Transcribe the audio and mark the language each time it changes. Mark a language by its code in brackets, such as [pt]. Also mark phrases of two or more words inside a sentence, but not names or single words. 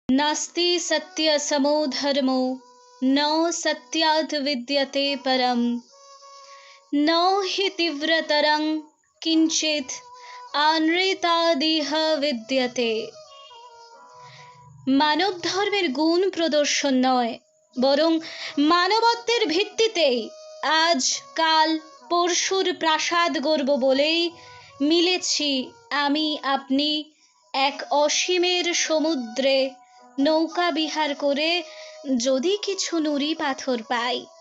[sa] नास्ति सत्य समो धर्मो न सत्याद् विद्यते परम न हि तीव्रतरं किंचित् अनृतादिह विद्यते। [bn] মানব ধর্মের গুণ প্রদর্শন নয়, বরং মানবত্বের ভিত্তিতেই আজ কাল পরশুর প্রাসাদ গড়ব বলেই মিলেছি আমি আপনি এক অসীমের সমুদ্রে নৌকা বিহার করে যদি কিছু নুড়ি পাথর পাই।